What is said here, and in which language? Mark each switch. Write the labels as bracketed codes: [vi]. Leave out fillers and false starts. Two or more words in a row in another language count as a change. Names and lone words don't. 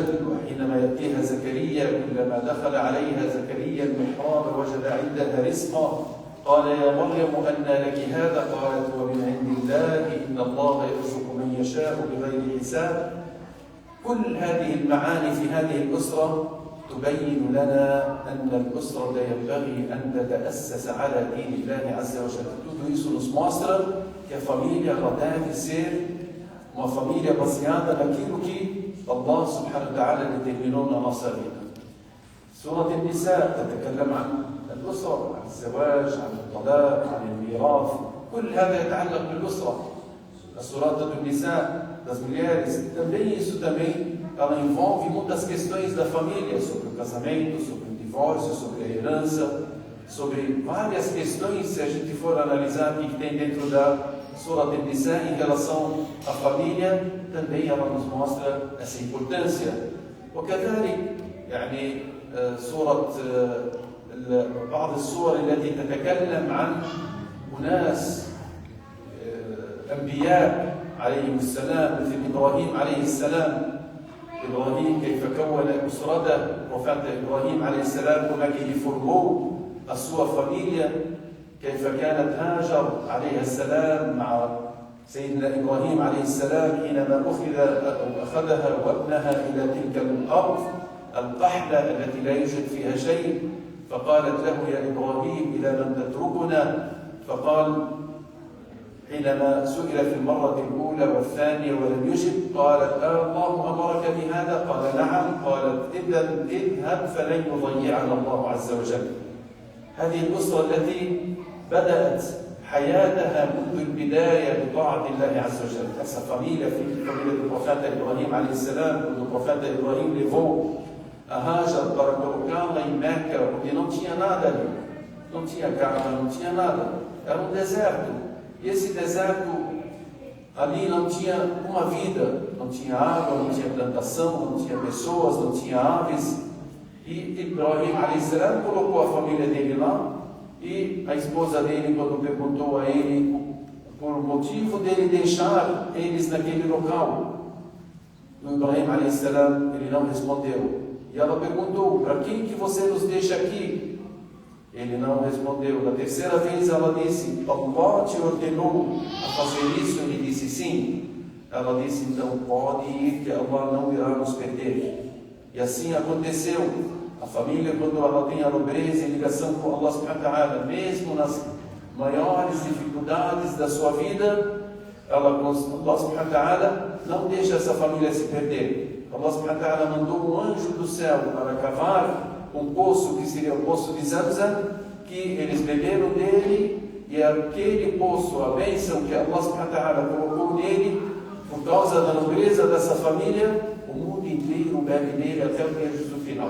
[ar] وحينما يأتيها زكريا كلما دخل عليها زكريا المحراب وجد عندها رزقا قال يا مريم أنى لك هذا؟ قالت هو من عند الله إن الله يرزق من يشاء بغير حساب. كل هذه المعاني في هذه الأسرة تبين لنا أن الأسرة ينبغي أن تتأسس على دين الله عز وجل. [pt] Tudo isso nos mostra que a família deve ser uma família baseada naquilo que Allah [ar] سبحانه وتعالى [pt] determinou na nossa vida. [ar] سورة النساء تتكلم عن الأسرة، عن الزواج، عن الطلاق، عن الميراث، كل هذا يتعلق بالأسرة. [pt] A Surata do Nisa, das mulheres, também isso também, ela envolve muitas questões da família, sobre o casamento, sobre o divórcio, sobre a herança, sobre várias questões, se a gente for analisar o que tem dentro da Surata do Nisa em relação à família, também ela nos mostra essa importância. [ar] وكذلك يعني سورة بعض السور التي تتكلم عن أناس أنبياء عليهم السلام مثل إبراهيم عليه السلام. إبراهيم كيف كون أسرته، وفات إبراهيم عليه السلام كما كيف [pt] formou a sua família، [ar] كيف كانت هاجر عليه السلام مع سيدنا إبراهيم عليه السلام حينما أخذها وابنها إلى تلك الأرض القحلة التي لا يوجد فيها شيء، فقالت له يا إبراهيم إلى من تتركنا؟ فقال حينما سئل في المرة الأولى والثانية ولم يجب قالت الله أمرك بهذا؟ قال نعم. قالت إذا اذهب فلن يضيعنا الله عز وجل. هذه الأسرة التي بدأت حياتها منذ البداية بطاعة الله عز وجل. [pt] Essa família do profeta Ibrahim [ar] عليه السلام, [pt] quando o profeta Ibrahim levou a Hajar para colocá-la em Meca, onde não tinha nada ali, não tinha Kaaba, não tinha nada, era um deserto. E esse deserto ali não tinha uma vida, não tinha água, não tinha plantação, não tinha pessoas, não tinha aves. E Ibrahim [ar] عليه السلام [pt] colocou a família dele lá, e a esposa dele, quando perguntou a ele por motivo dele deixar eles naquele local, o Ibrahim [ar] عليه السلام, [pt] ele não respondeu. E ela perguntou, para quem que você nos deixa aqui? Ele não respondeu. Na terceira vez ela disse, Allah te ordenou a fazer isso? Ele disse sim. Ela disse, então pode ir, que Allah não irá nos perder. E assim aconteceu. A família, quando ela tem a nobreza e ligação com Allah [ar] سبحانه وتعالى, [pt] mesmo nas maiores dificuldades da sua vida, Allah [ar] سبحانه وتعالى [pt] não deixa essa família se perder. Allah [ar] سبحانه وتعالى [pt] mandou um anjo do céu para cavar um poço que seria o poço de Zamzam, que eles beberam dele, e aquele poço, a bênção que Allah [ar] سبحانه وتعالى [pt] colocou nele, por causa da nobreza dessa família, o mundo inteiro bebe dele até o dia do final.